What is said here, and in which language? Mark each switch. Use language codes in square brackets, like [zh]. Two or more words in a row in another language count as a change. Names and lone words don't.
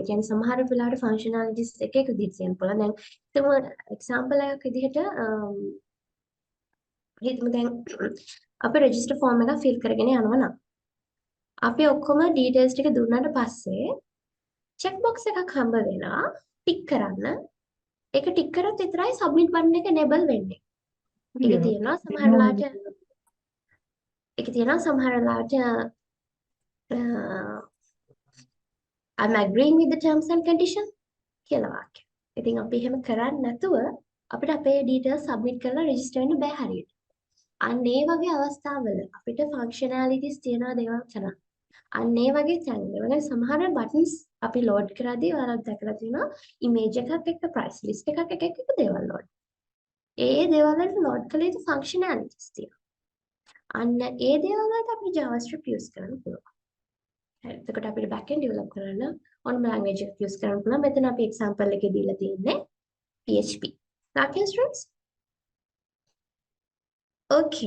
[si] කියන්නේ සමහර වෙලාවට functionalities එක එක විදිහට තියෙන්න පුළුවන්. දැන් හිතමු example එකක් විදිහට හිතමු දැන් අපි [en] register form [si] එකක් fill කරගෙන යනවා නම් අපි ඔක්කොම details ටික දුන්නාට පස්සේ [en] check box [si] එකක් හම්බ වෙනවා tick කරන්න. ඒක tick කරොත් විතරයි submit button එක enable වෙන්නේ. ඒක තියෙනවා සමහර වෙලාවට [en] I'm agreeing with the terms and conditions [si] කියලා වාක්‍ය. ඉතින් අපි එහෙම කරන්නේ නැතුව අපිට අපේ details submit කරලා register වෙන්න බෑ හරියට. අන්න ඒ වගේ අවස්ථාවල අපිට functionalities තියෙන දේවල් කරන්න. අන්න ඒ වගේ තැන්වල සමහර buttons අපි load කරද්දී ඔයාලා දැකලා තියෙනවා image එකක් එක්ක [en] price list [si] එකක් එක දේවල් load. ඒ දේවල් වලට load කළ යුතු functionalities තියෙනවා. අන්න ඒ දේවල් වලට අපි JavaScript use කරන්න පුළුවන්. එතකොට අපිට [en] back end develop [si] කරන්න ඕනම language එකක් use කරන්න පුළුවන්. මෙතන අපි example එකේ දීලා තියෙන්නේ PHP. [en] Okay, students? Okay.